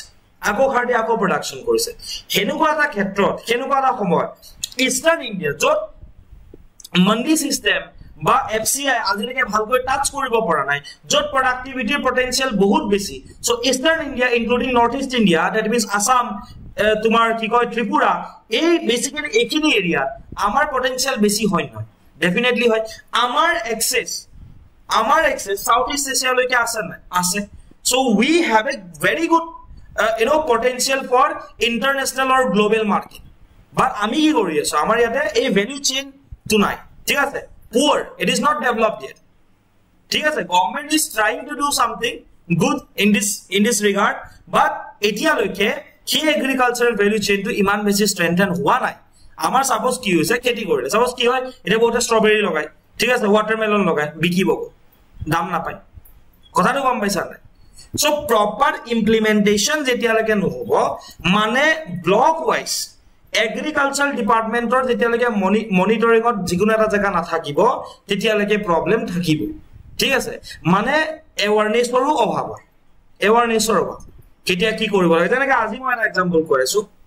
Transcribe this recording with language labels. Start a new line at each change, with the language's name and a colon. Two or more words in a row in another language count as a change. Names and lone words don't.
Assamese: আকৌ সাৰ দি আকৌ প্ৰডাকশন কৰিছে হেনুকুৱা এটা ক্ষেত্ৰত হেনুকুৱা এটা সময় ইষ্টাৰ্ণ ইণ্ডিয়া যত মন্ডি সিস্টেম বা এফসিআই আজিলৈকে ভালকৈ টাচ কৰিব পৰা নাই যত প্ৰডাক্টিভিটিৰ পটেনশিয়াল বহুত বেছি সো ইষ্টাৰ্ণ ইণ্ডিয়া
English: including North East India that means Assam
Assamese: তোমাৰ কি কয় ত্ৰিপুৰা এই বেসিক্যালি এখিনি এৰিয়া আমাৰ পটেনশিয়াল বেছি হয় নহয় ডেফিনেটলি হয় আমাৰ এক্সেস সাউথ ইষ্ট এছিয়া লৈকে আছে না আছে
English: so we have a very good potential for international or global market
Assamese: but আমি কি কৰি আছো আমাৰ ইয়াতে এই
English: value chain
Assamese: টু নাই ঠিক আছে
English: poor it is not developed yet
Assamese: ঠিক আছে
English: government is trying to do something good in this regard but
Assamese: এতিয়া লৈকে কি
English: agricultural value chain
Assamese: to ইমান বেছি strengthen হোৱা নাই আমাৰ সাপোজ কি হৈছে খেতি কৰিলে সাপোজ কি হয় এটা বহুত স্ট্ৰবেৰী লগাই ঠিক আছে ওয়াটারমেলন লগাই বিকিব দাম না পায় কথাটো গম পাইছা না
English: So proper implementation
Assamese: যেতিয়ালৈকে নহব মানে
English: block wise agriculture
Assamese: ডিপাৰ্টমেন্টৰ যেতিয়ালৈকে মনিটৰিংত যিকোনো এটা জায়গা নাথাকিব তেতিয়ালৈকে প্ৰবলেম থাকিব ঠিক আছে মানে এৱাৰনেছৰো অভাৱ এৱাৰনেছৰ অভাৱ কেতিয়া কি কৰিব লাগে যেনেকৈ আজি মই এটা এক্সাম্পল কৰিছো